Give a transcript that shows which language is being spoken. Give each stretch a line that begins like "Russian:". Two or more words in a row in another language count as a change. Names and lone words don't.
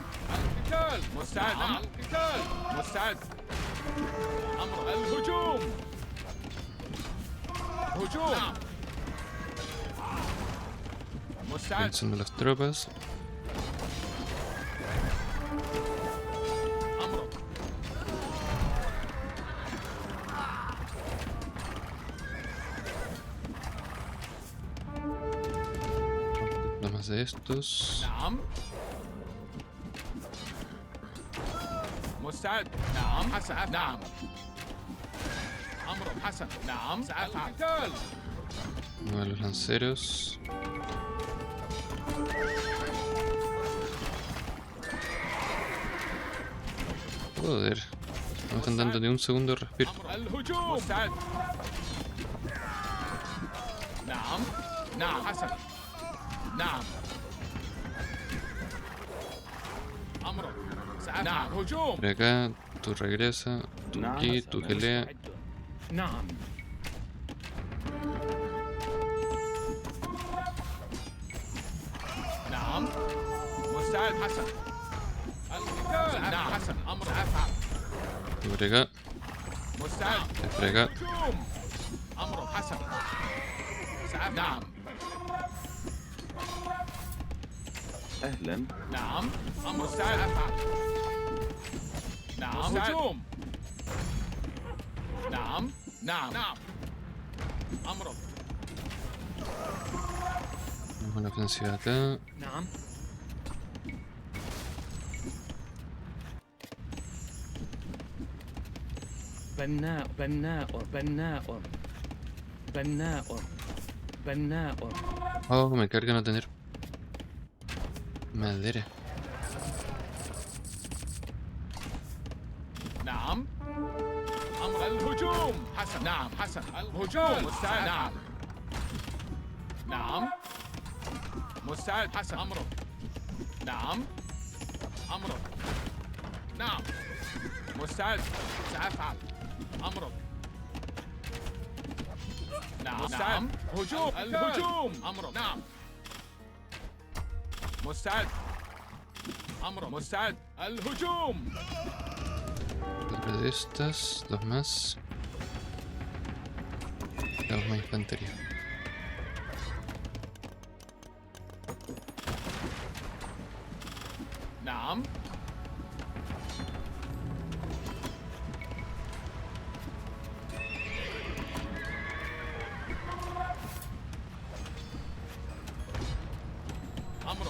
Arabic: القتال. مستعد. القتال. مستعد. أمر الهجوم. هجوم. نعم. مستعد.
Spanish: Pensando las tropas.
Arabic: أمرك.
Spanish: Nada más de estos.
Arabic: نعم. مستعد. نعم. حسن. نعم. أمرك. حسن. نعم. سأفعل. القتال.
Spanish: Uno de los lanceros. Joder. No me están dando ni un segundo de respiro.
Arabic: أمر الهجوم. مستعد. نعم. نعم. حسن. نعم. أمرك. سأفعل. نعم. هجوم.
Spanish: Por acá, tú regresa. Tú
Arabic: نعم.
Spanish: aquí, tú gelea.
Arabic: مستعد. نعم. نعم. مستعد. حسن. القتال. نعم. حسن. أمر أفعل.
Spanish: Tú por acá.
Arabic: مستعد.
Spanish: Tú por acá.
Arabic: هجوم. أمر حسن. سأفعل. نعم. أهلا نعم. أمر مستعد. أفعل. نعم. هجوم. نعم. نعم. نعم. أمرك.
Spanish: Vamos a la ofensiva acá.
Arabic: نعم. بناء بناء بناء بناء بناء.
Spanish: Oh, me carga no tener madera.
Arabic: نعم. أمر الهجوم. حسن. نعم. حسن. الهجوم. مستعد. نعم. نعم. مستعد. حسن. أمرك. نعم. أمرك. نعم. مستعد. سأفعل. أمرك. نعم. مستعد. هجوم. الهجوم. أمرك. نعم. مستعد. أمرك. مستعد. الهجوم.
Spanish: Otra de estas, dos más. Tenemos más infantería.
Arabic: نعم. أمرك.